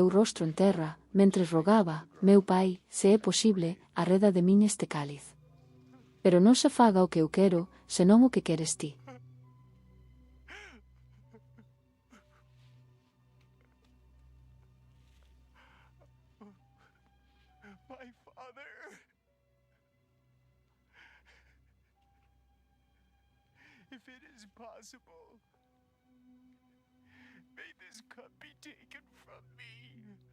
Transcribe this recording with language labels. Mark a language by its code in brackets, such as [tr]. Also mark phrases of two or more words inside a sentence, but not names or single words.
[gl] rostro en terra, mentres rogaba: Meu Pai, se é posible, arreda de min este cáliz. Pero non se faga o que eu quero, senón o que queres ti. [en] My Father, if it is possible, may this cup be taken from me.